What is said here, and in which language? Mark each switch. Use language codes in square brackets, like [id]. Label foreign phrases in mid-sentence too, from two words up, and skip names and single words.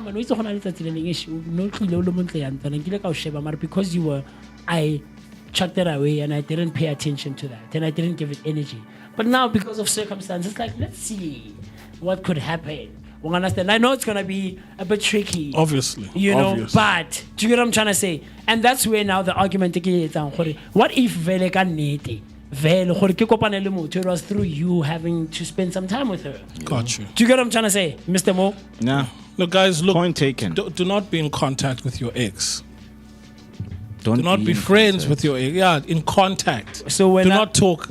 [en] Because you were, I chucked it away and I didn't pay attention to that and I didn't give it energy. But now, because of circumstances, like, let's see what could happen. You understand? I know it's gonna be a bit tricky, obviously, but do you get what I'm trying to say? And that's where now the argument is. What if [st] vele ka nnete? [en] It was through you having to spend some time with her. Got you. Do you get what I'm trying to say, Mr. Mo? Nah. Look, guys, Point taken. Do not be in contact with your ex. Do not be friends with your ex. Yeah, in contact. So do not talk.